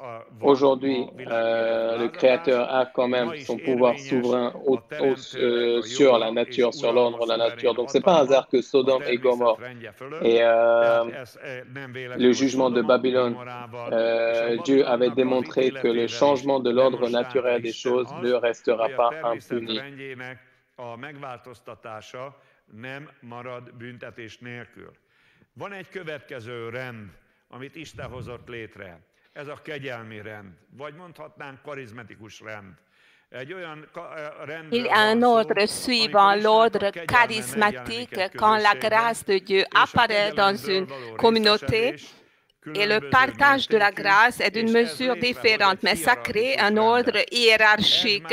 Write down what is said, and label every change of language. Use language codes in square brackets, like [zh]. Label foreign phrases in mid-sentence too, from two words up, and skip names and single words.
[fr] Aujourd'hui, le Créateur a quand même son pouvoir souverain sur la nature, sur l'ordre de la nature. Donc, c'est pas un hasard que Sodome et Gomorrhe et le jugement de Babylone, Dieu avait démontré que le changement de l'ordre naturel des choses ne restera pas impuni. [hu] Nem marad büntetés nélkül. Van egy következő rend, amit Isten hozott létre. ez a kegyelmi rend, vagy mondhatnánk karizmatikus rend. [fr] Il y a un ordre suivant, l'ordre charismatique, quand la grâce de Dieu apparaît dans une communauté. Et le partage de la grâce est d'une mesure différente, mais ça crée un ordre hiérarchique.